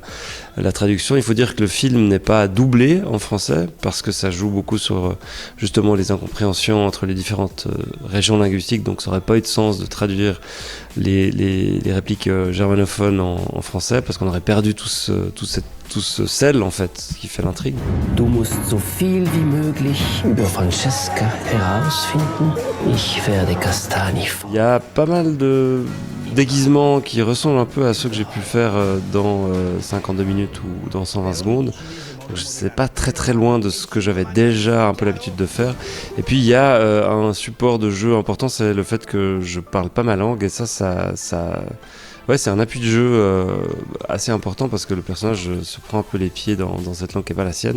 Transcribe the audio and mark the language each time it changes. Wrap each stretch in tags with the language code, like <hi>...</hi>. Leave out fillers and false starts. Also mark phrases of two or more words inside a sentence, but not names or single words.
<fr>La traduction, il faut dire que le film n'est pas doublé en français parce que ça joue beaucoup sur justement les incompréhensions entre les différentes régions linguistiques, donc ça n'aurait pas eu de sens de traduire les répliques germanophones en français parce qu'on aurait perdu tout ce sel en fait qui fait l'intrigue.</fr> <de>Du musst so viel wie möglich über Francesca herausfinden. Ich werde Castagni.</de> <fr>Il y a pas mal de déguisements qui ressemblent un peu à ceux que j'ai pu faire dans 52 minutes ou dans 120 secondes. Donc c'est pas très très loin de ce que j'avais déjà un peu l'habitude de faire. Et puis il y a un support de jeu important, c'est le fait que je parle pas ma langue et ça ouais, c'est un appui de jeu assez important parce que le personnage se prend un peu les pieds dans cette langue qui n'est pas la sienne.</fr>